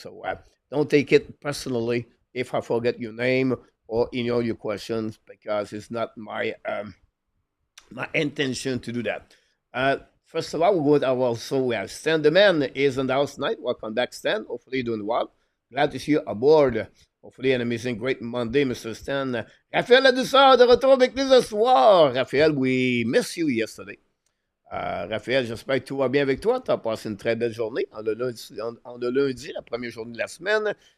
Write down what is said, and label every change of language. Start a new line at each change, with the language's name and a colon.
English: So don't take it personally if I forget your name or your questions because it's not my my intention to do that. First of all, we have Stan the man is in the house tonight. Welcome back, Stan. Hopefully you're doing well. Glad to see you aboard. Hopefully an amazing great Monday, Mr. Stan.
French: Raphaël Ladouceur de retour avec nous ce soir.
English: Raphaël, we missed you yesterday.
French: Raphaël, j'espère que tout va bien avec toi. Tu as passé une très belle journée en le lundi, la première journée de la semaine.